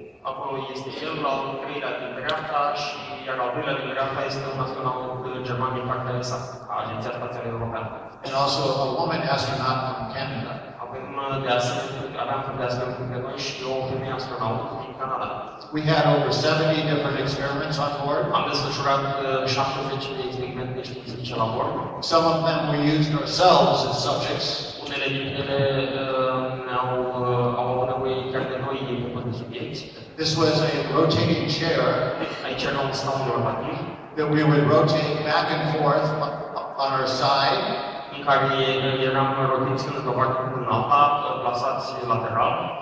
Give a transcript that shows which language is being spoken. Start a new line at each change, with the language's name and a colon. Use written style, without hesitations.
Romanian: Acolo este el, al treilea din dreapta, și iar al doilea din dreapta este un astronaut german din partea ESA, Agenția Spațială Europeană.
English: And also a woman astronaut from Canada.
Romanian: Aveam de asemenea printre noi și o femeie astronaut din Canada.
English: We had over 70 different experiments on board.
Romanian: Am desfășurat 70 de experimente științifice la bord.
English: Some of them we used ourselves as subjects.
Romanian: Unele dintre ele au avut nevoie chiar de noi de subiecti.
English: This was a rotating chair
Romanian: Aici era un scaun rotativ
English: that we would rotate back and forth on our side,
Romanian: în care eram rotiți când într-o parte când în alta, plasați lateral,